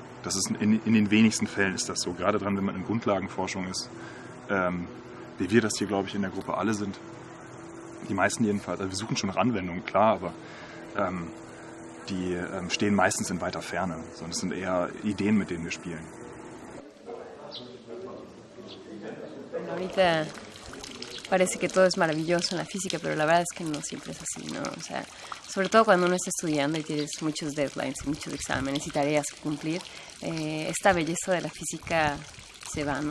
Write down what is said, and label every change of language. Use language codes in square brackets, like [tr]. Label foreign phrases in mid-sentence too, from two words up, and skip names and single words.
[de] Das ist in den wenigsten Fällen ist das so. Gerade dran, wenn man in Grundlagenforschung ist, wie wir das hier, glaube ich, in der Gruppe alle sind. Die meisten jedenfalls. Also wir suchen schon nach Anwendungen, klar, aber die stehen meistens in weiter Ferne. Sondern es sind eher Ideen, mit denen wir spielen. [es] Ahorita parece que todo es maravilloso en la física, pero la verdad es que no siempre es así, ¿no? O sea, sobre todo cuando uno está estudiando y tienes muchos deadlines, muchos exámenes y tareas que cumplir, esta belleza de la física se va, ¿no?